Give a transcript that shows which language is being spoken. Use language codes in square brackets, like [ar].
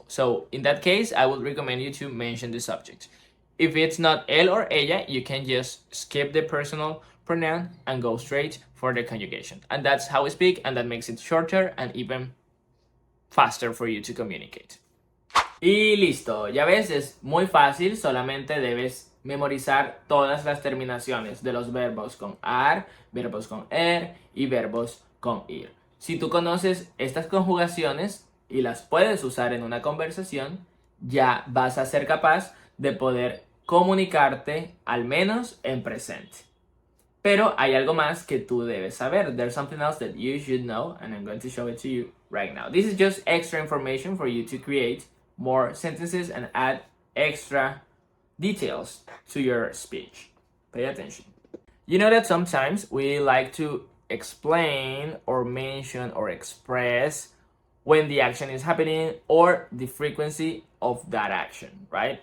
[en] So in that case, I would recommend you to mention the subject. If it's not él or ella, you can just skip the personal pronoun and go straight for the conjugation. And that's how we speak, and that makes it shorter and even faster for you to communicate. [es] Y listo, ya ves, es muy fácil, solamente debes memorizar todas las terminaciones de los verbos con ar, verbos con y verbos con ir. Si tú conoces estas conjugaciones y las puedes usar en una conversación, ya vas a ser capaz de poder comunicarte al menos en presente. Pero hay algo más que tú debes saber. [en] There's something else that you should know, and I'm going to show it to you right now. This is just extra information for you to create more sentences and add extra details to your speech. Pay attention. You know that sometimes we like to explain or mention or express when the action is happening or the frequency of that action, right?